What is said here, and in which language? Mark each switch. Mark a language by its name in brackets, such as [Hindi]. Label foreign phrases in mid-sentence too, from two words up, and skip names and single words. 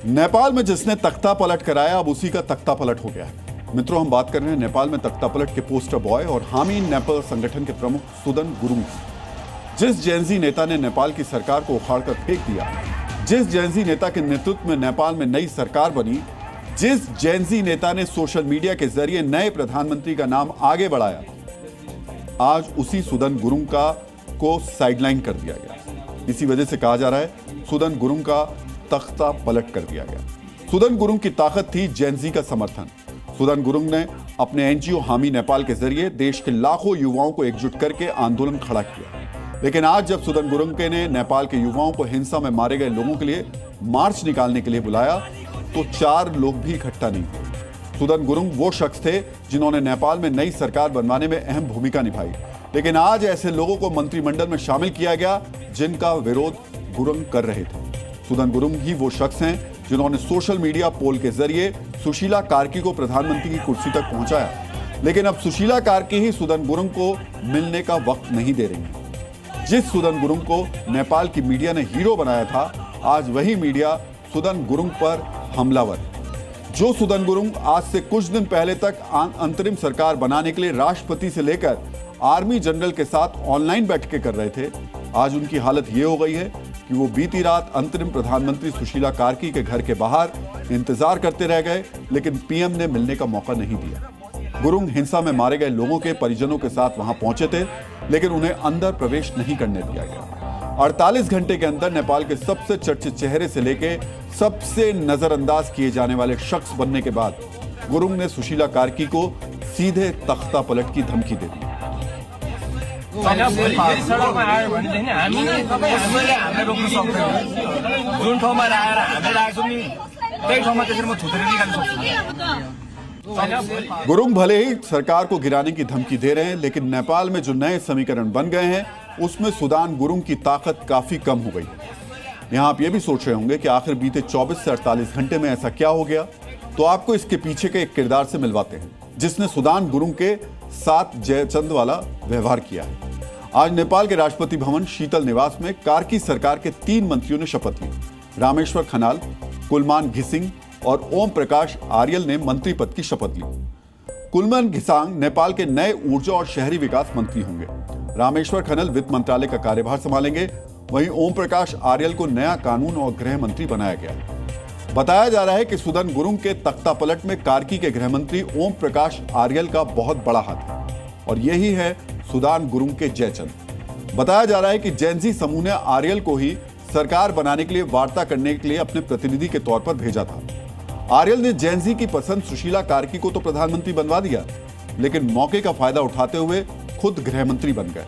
[Hindi] नेपाल में जिसने तख्ता पलट कराया अब उसी का तख्ता पलट हो गया है। मित्रों, हम बात कर रहे हैं नेपाल में तख्ता पलट के पोस्टर बॉय और हामी नेपाल संगठन के प्रमुख सुदन गुरुङ की। जिस जेनजी नेता ने नेपाल की सरकार को उखाड़कर फेंक दिया, जिस जेनजी नेता के नेतृत्व में नेपाल में नई सरकार बनी, जिस जेनजी नेता ने [English] social media [Hindi] के जरिए नए प्रधानमंत्री का नाम आगे बढ़ाया, आज उसी सुदन गुरुङ को साइडलाइन कर दिया गया। इसी वजह से कहा जा रहा है सुदन गुरुङ का तख्ता पलट कर दिया गया। सुदन गुरुङ की ताकत थी जेनजी का समर्थन। सुदन गुरुङ ने अपने एनजीओ हामी नेपाल के जरिए देश के लाखों युवाओं को एकजुट करके आंदोलन खड़ा किया। लेकिन आज जब सुदन गुरुङ ने नेपाल के युवाओं को हिंसा में मारे गए लोगों के लिए मार्च निकालने के लिए बुलाया तो 4 लोग भी इकट्ठा नहीं हुए। सुदन गुरुङ वो शख्स थे जिन्होंने नेपाल में नई सरकार बनवाने में अहम भूमिका निभाई, लेकिन आज ऐसे लोगों को मंत्रिमंडल में शामिल किया गया जिनका विरोध गुरुङ कर रहे थे। सुदन गुरुङ ही वो शख्स हैं जिन्होंने [English] social media poll [Hindi] के जरिए सुशीला कार्की को प्रधानमंत्री की कुर्सी तक पहुंचाया, लेकिन अब सुशीला कार्की ही सुदन गुरुङ को मिलने का वक्त नहीं दे रही है। जिस सुदन गुरुङ को नेपाल की मीडिया ने हीरो बनाया था, आज वही मीडिया सुदन गुरुङ पर हमलावर। जो सुदन गुरुङ आज से कुछ दिन पहले तक अंतरिम सरकार बनाने के लिए राष्ट्रपति से लेकर [English] army general [Hindi] के साथ ऑनलाइन बैठकें कर रहे थे, आज उनकी हालत ये हो गई है कि वो बीती रात अंतरिम प्रधानमंत्री सुशीला कार्की के घर के बाहर इंतजार करते रह गए, लेकिन पीएम ने मिलने का मौका नहीं दिया। गुरुङ हिंसा में मारे गए लोगों के परिजनों के साथ वहां पहुंचे थे, लेकिन उन्हें अंदर प्रवेश नहीं करने दिया गया। 48 घंटे के अंदर नेपाल के सबसे चर्चित चेहरे से लेके सबसे नजरअंदाज किए जाने वाले शख्स बनने के बाद गुरुङ ने सुशीला कार्की को सीधे तख्ता पलट की धमकी दे दी। [Nepali] सडकमा आयो भने हामी सबैले हामीले रोक्न सक्दैनौँ। जुन ठाउँमा आएर हामी राख्छौँ नि त्यही ठाउँमा त्यसरी म छुटेर निकाल्न सक्छु। [Hindi] गुरुङ भले ही सरकार को गिराने की धमकी दे रहे हैं, लेकिन नेपाल में जो नए समीकरण बन गए हैं उसमें सुदन गुरुङ की ताकत काफी कम हो गई। यहाँ आप ये भी सोच रहे होंगे कि आखिर बीते 24 से 48 घंटे में ऐसा क्या हो गया, तो आपको इसके पीछे के एक किरदार से मिलवाते हैं जिसने सुदन गुरुङ के साथ जयचंद वाला व्यवहार किया है। आज नेपाल के राष्ट्रपति भवन शीतल निवास में कार्की सरकार के 3 मंत्रियों ने शपथ ली। रामेश्वर खनाल, कुलमान घिसिङ और ओम प्रकाश आर्यल ने मंत्री पद की शपथ ली। कुलमान घिसाङ नेपाल के नए ऊर्जा और शहरी विकास मंत्री होंगे। रामेश्वर खनल वित्त मंत्रालय का कार्यभार संभालेंगे। वहीं ओम प्रकाश आर्यल को नया कानून और गृह मंत्री बनाया गया। बताया जा रहा है कि सुदन गुरुङ के तख्ता पलट में कार्की के गृह मंत्री ओम प्रकाश आर्यल का बहुत बड़ा हाथ है और यही है सुदन गुरुङ के जयचंद। बताया जा रहा है कि जेनजी समूह ने आर्यल को ही सरकार बनाने के लिए वार्ता करने के लिए अपने प्रतिनिधि के तौर पर भेजा था। आर्यल ने जेनजी की पसंद सुशीला कार्की को तो प्रधानमंत्री बनवा दिया, लेकिन मौके का फायदा उठाते हुए खुद गृह मंत्री बन गए।